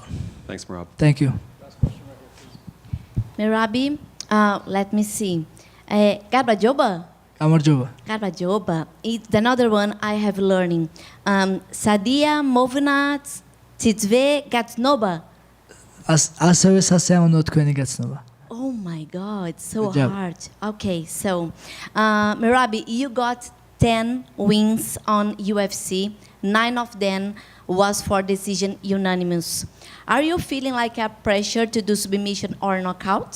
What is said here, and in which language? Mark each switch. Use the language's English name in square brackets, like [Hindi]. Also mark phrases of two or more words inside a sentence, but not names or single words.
[English] Thanks, Merab. Thank you. Merabi, let me see. [Georgian] გამარჯობა. გამარჯობა. [English] It's another one I have learning. [Georgian] სასიამოვნოა თქვენი გაცნობა. ასევე სასეამოვნო თქვენი გაცნობა. [English] Oh my God, so Good job. hard. Okay, so Merabi, you got 10 wins on UFC. 9 of them was for decision unanimous. Are you feeling like a pressure to do submission or knockout?